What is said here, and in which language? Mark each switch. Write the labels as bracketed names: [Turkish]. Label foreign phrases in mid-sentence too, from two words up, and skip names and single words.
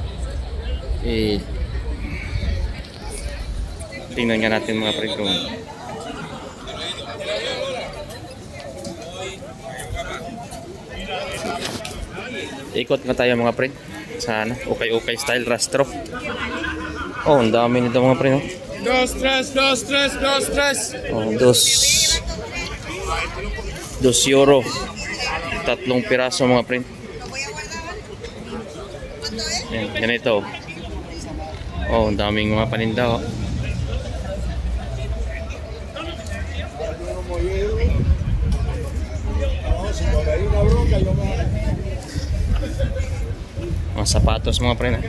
[Filipino] Tingnan nga natin mga pre kung ikot nga tayo mga pre sa ano, ukay-ukay style rastro. Oh, ang dami nito mga pre, no? Dos, tres. Oh, dos euro. 3 piraso mga pre. Yan, ganito. Oh, ang daming mga paninda, oh. Mga sapatos mga pre, na.